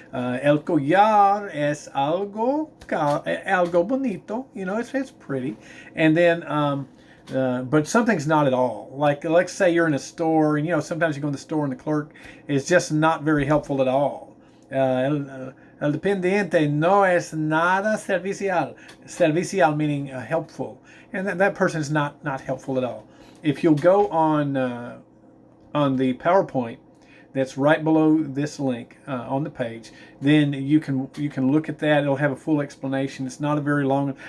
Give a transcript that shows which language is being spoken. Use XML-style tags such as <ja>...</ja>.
<es>El collar es algo bonito.</es> <en>It's pretty. And then but something's not at all. Like, let's say you're in a store, and sometimes you go in the store and the clerk is just not very helpful at all.</en> <es>El dependiente no es nada servicial.</es> <en>Servicial meaning helpful, and that person is not helpful at all. If you'll go on the PowerPoint that's right below this link on the page, then you can look at that. It'll have a full explanation. It's not a very long.</en>